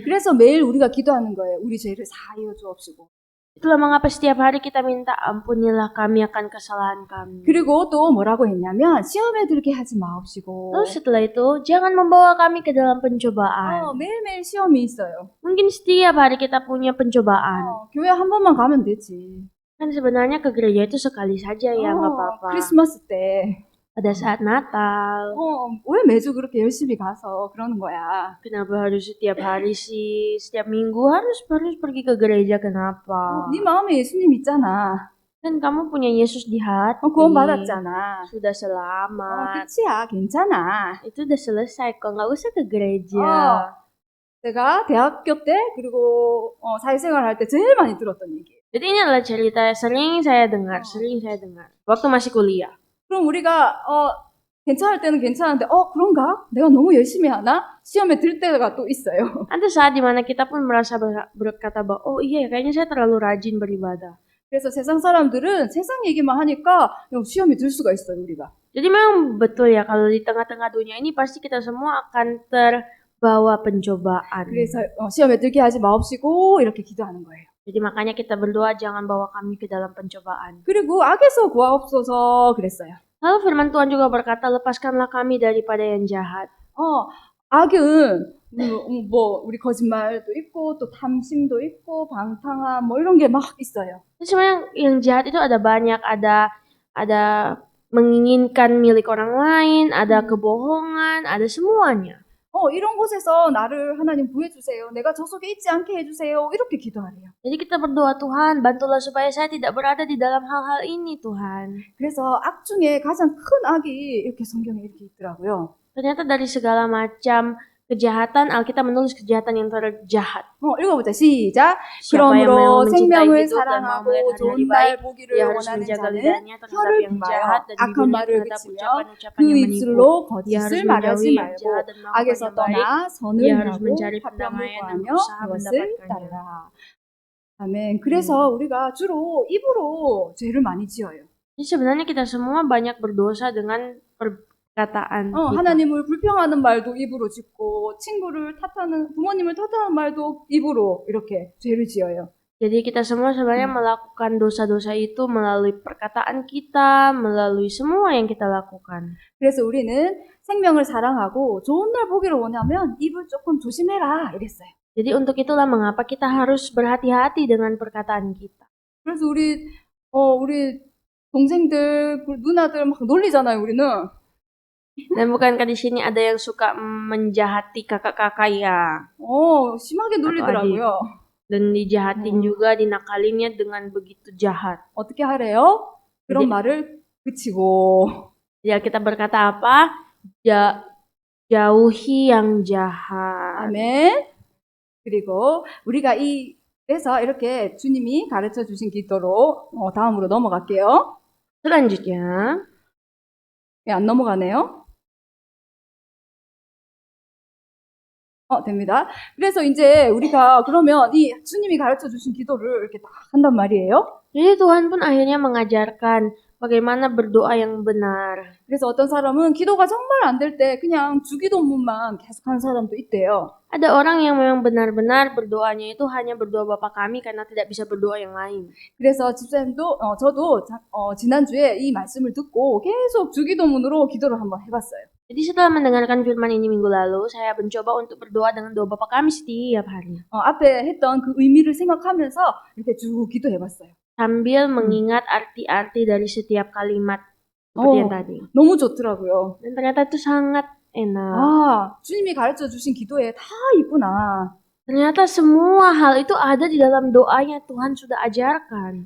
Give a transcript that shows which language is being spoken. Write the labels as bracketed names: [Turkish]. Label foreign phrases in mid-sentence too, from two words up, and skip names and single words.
[Korean] 그래서 매일 우리가 기도하는 거예요. 우리 죄를 사하여 주옵시고. [Indonesian] Itulah mengapa setiap hari kita minta ampunilah kami akan kesalahan kami. [Korean] 그리고 또 뭐라고 했냐면 시험에 들게 하지 마옵시고. [Indonesian] Terus setelah itu jangan membawa kami ke dalam pencobaan. [Korean] 매일매일 시험이 있어요. [Indonesian] Mungkin setiap hari kita punya pencobaan. [Korean] 교회 한 번만 가면 되지. [Indonesian] Kan sebenarnya ke gereja itu sekali saja ya, nggak apa-apa. [Korean] 크리스마스 때. [Indonesian] Pada saat Natal. [Korean] 왜 매주 그렇게 열심히 가서 그러는 거야? [Indonesian] Kenapa harus setiap hari sih? Setiap minggu harus pergi ke gereja, kenapa? [Korean] 네 마음에 예수님 있잖아. [Indonesian] Kan kamu punya Yesus di hati. [Korean] 구원 받았잖아. [Indonesian] Sudah selamat. [Korean] 끝이야. 괜찮아. [Indonesian] Itu udah selesai kok, nggak usah ke gereja. [Korean] 제가 대학교 때 그리고 사회생활 할 때 제일 많이 들었던 얘기예요. [Indonesian] Jadi ini adalah cerita yang sering saya dengar waktu masih kuliah. [Korean] 그럼 우리가 괜찮을 때는 괜찮은데 그런가? 내가 너무 열심히 하나? 시험에 들 때가 또 있어요. [Indonesian] Ada saat dimana kita pun merasa berkata bahwa oh iya kayaknya saya terlalu rajin beribadah. [Korean] 그래서 세상 사람들은 세상 얘기만 하니까 시험에 들 수가 있어요, 우리가. [Indonesian] Jadi memang betul ya kalau di tengah-tengah dunia ini pasti kita semua akan terbawa pencobaan. [Korean] 그래서 시험에 들게 하지 마옵시고 이렇게 기도하는 거예요. [Indonesian] Jadi makanya kita berdoa jangan bawa kami ke dalam pencobaan. [Korean] 그리고 악에서 구하옵소서 그랬어요. [Indonesian] Lalu firman Tuhan juga berkata, lepaskanlah kami daripada yang jahat. [Korean] 악은 우리 거짓말도 있고 또 탐심도 있고 방탕함 이런 게 막 있어요. [Indonesian] Sebenarnya yang jahat itu ada banyak, ada menginginkan milik orang lain, ada kebohongan, ada semuanya. [Korean] 이런 곳에서 나를 하나님 구해주세요. 내가 저 속에 있지 않게 해주세요. 이렇게 기도하래요. [Indonesian] Jadi kita berdoa, Tuhan, bantulah supaya saya tidak berada di dalam hal-hal ini, Tuhan. [Korean] 그래서 악 중에 가장 큰 악이 이렇게 성경에 이렇게 있더라고요. [Indonesian] Ternyata dari segala macam kejahatan, Alkitab menulis kejahatan yang terjahat. [Korean] 읽어보자. 시작. [Indonesian] Siapa yang mau [Korean] 그러므로 [Indonesian] mencintai [Korean] 생명을 [Indonesian] hidup dan mau [Korean] 사랑하고 [Indonesian] melihat [Korean] 좋은 [Indonesian] hari [Korean] 날 [Indonesian] baik, [Korean] 보기를 [Indonesian] dia harus [Korean] 원하는 [Indonesian] menjaga [Korean] 자는 [Indonesian] lidahnya terhadap [Korean] 혀를 [Indonesian] yang [Korean] 품어요. [Indonesian] jahat dan [Korean] 악한 [Indonesian] bibirnya [Korean] 말을 [Indonesian] terhadap [Korean] 그치며 [Indonesian] ucapan-ucapan [Korean] 그 [Indonesian] yang menipu. [Korean] 입술로 [Indonesian] Dia [Korean] 거짓을 [Indonesian] harus [Korean] 말하지 [Indonesian] menjauhi yang [Korean] 말고 [Indonesian] jahat dan melakukan [Korean] 악에서 [Indonesian] yang baik. [Korean] 떠나 선을 [Indonesian] Dia harus [Korean] 하고 [Indonesian] mencari [Korean] 화평을 [Indonesian] perdamaian dan [Korean] 구하며 [Indonesian] berusaha [Korean] 그것을 [Indonesian] mendapatkannya. [Korean] 따르라. 아멘. 그래서 우리가 주로 입으로 죄를 많이 지어요. [Indonesian] Jadi sebenarnya kita semua banyak berdosa dengan perkataan kita. [Korean] 하나님을 불평하는 말도 입으로 짓고 부모님을 탓하는 말도 입으로 이렇게 죄를 지어요. [Indonesian] Jadi kita semua sebenarnya melakukan dosa-dosa itu melalui perkataan kita, melalui semua yang kita lakukan. [Korean] 그래서 우리는 생명을 사랑하고 좋은 날 보기를 원하면 입을 조금 조심해라 이랬어요. [Indonesian] Jadi untuk itulah mengapa kita harus berhati-hati dengan perkataan kita. [Korean] 그래서 우리 동생들, 누나들 막 놀리잖아요, 우리는. [Indonesian] Dan bukankah di sini ada yang suka menjahati kakak-kakak ya? [Korean] 심하게 놀리더라고요. [Indonesian] Dan dijahatin juga, dinakalinnya dengan begitu jahat. [Korean] 어떻게 하래요? 그런 [Indonesian] jadi, [Korean] 말을 그치고. [Indonesian] Ya kita berkata apa? Jauhi yang jahat. [Korean] 아멘. 그리고 우리가 그래서 이렇게 주님이 가르쳐 주신 기도로 다음으로 넘어갈게요. [Indonesian] Selanjutnya. [Korean] 안 넘어가네요. 됩니다. 그래서 이제 우리가 그러면 이 주님이 가르쳐 주신 기도를 이렇게 딱 한단 말이에요. [Indonesian] Jadi Tuhan pun akhirnya mengajarkan bagaimana berdoa yang benar. [Korean] 그래서 어떤 사람은 기도가 정말 안 될 때 그냥 주기도문만 계속 하는 사람도 있대요. [Indonesian] Ada orang yang memang benar-benar berdoanya itu hanya berdoa Bapa kami karena tidak bisa berdoa yang lain. [Korean] 그래서 집사님도 저도 지난주에 이 말씀을 듣고 계속 주기도문으로 기도를 한번 해봤어요. [Indonesian] Jadi setelah mendengarkan firman ini minggu lalu, saya mencoba untuk berdoa dengan doa Bapa kami setiap hari. [Korean] 앞에 했던 그 의미를 생각하면서 이렇게 쭉 기도해봤어요. [Indonesian] Sambil mengingat arti-arti dari setiap kalimat seperti yang tadi. [Korean] 너무 좋더라고요. [Indonesian] Dan ternyata itu sangat enak. [Korean] 주님이 가르쳐 주신 기도에 다 있구나. [Indonesian] Ternyata semua hal itu ada di dalam doanya Tuhan sudah ajarkan.